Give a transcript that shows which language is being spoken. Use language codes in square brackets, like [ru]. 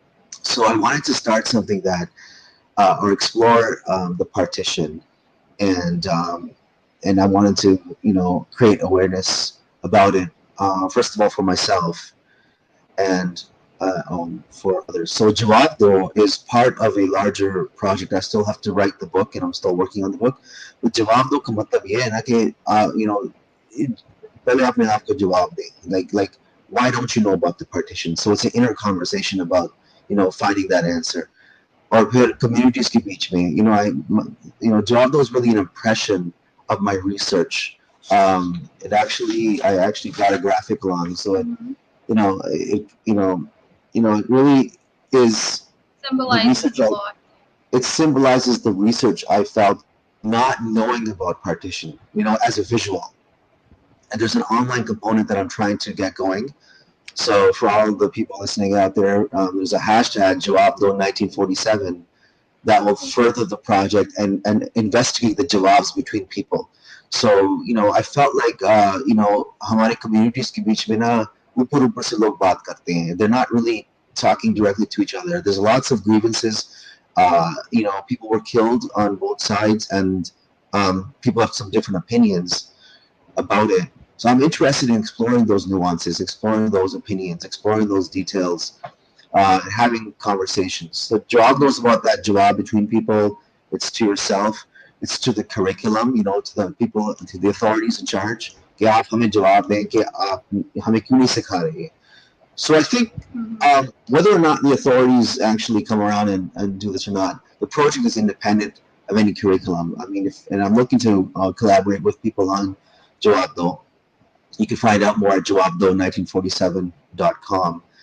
[en] So I wanted to start something that or explore the partition, and I wanted to create awareness about it. First of all, for myself, and for others. So Jawab though is part of a larger project. I still have to write the book, and I'm still working on the book. [hi] But Jawab though का मतलब ये है ना कि पहले अपने आप को जवाब दे. [en] Like why don't you know about the partition? So it's an inner conversation about finding that answer. Or [hi] फिर communities के बीच में, [en] Jawab though is really an impression of my research. I actually got a graphic along, so it really is Symbolizes a lot. It symbolizes the research I felt not knowing about partition, as a visual. And there's an online component that I'm trying to get going. So for all the people listening out there, there's a hashtag Jawab1947 that will further the project and investigate the jawabs between people. So I felt like [hi] हमारे communities के बीच में ना ऊपर ऊपर से लोग बात करते हैं. [en] They're not really talking directly to each other. There's lots of grievances. People were killed on both sides, and people have some different opinions about it. So I'm interested in exploring those nuances, exploring those opinions, exploring those details, having conversations. The Jawab knows about that Jawab between people. It's to yourself. It's to the curriculum, to the people, to the authorities in charge. [hi] कि आप हमें जवाब दें कि आप हमें क्यों नहीं सिखा रहे. [en] So I think whether or not the authorities actually come around and do this or not, the project is independent of any curriculum. I mean, and I'm looking to collaborate with people on Jawab though. You can find out more at jawabdo1947.com.